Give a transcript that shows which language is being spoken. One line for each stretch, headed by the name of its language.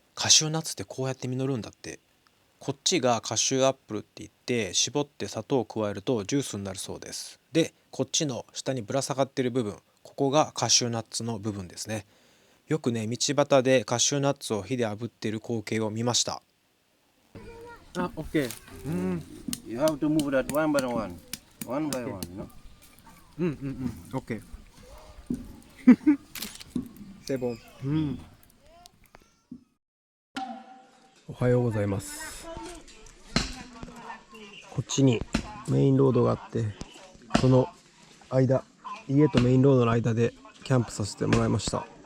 Japanese: カシューナッツってこうやって実るんだって。こっちがカシューアップルって言って絞って砂糖を加えるとジュースになるそうです。で、こっちの下にぶら下がってる部分、ここがカシューナッツの部分ですね。よくね、道端でカシューナッツを火で炙っている光景を見ました。
English: Okay. You have to move that one by one. One by one, no?
Japanese: OK セボン、おはようございます。こっちにメインロードがあって、その間、家とメインロードの間でキャンプさせてもらいました。